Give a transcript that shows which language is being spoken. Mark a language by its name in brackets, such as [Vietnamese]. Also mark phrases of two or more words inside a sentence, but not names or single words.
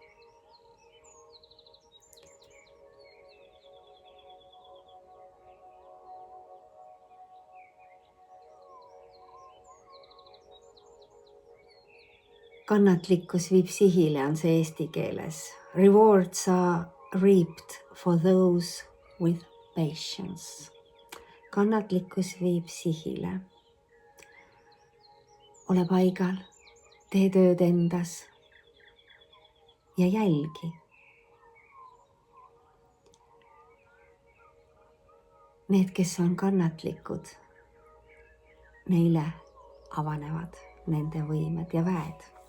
[Estonian] Kannatlikkus viib sihile on see eesti keeles. [English] Rewards are reaped for those with patience. [Estonian] Kannatlikkus viib sihile. Ole paigal, tee tööd endas ja jälgi. Need, kes on kannatlikud, neile avanevad nende võimed ja väed.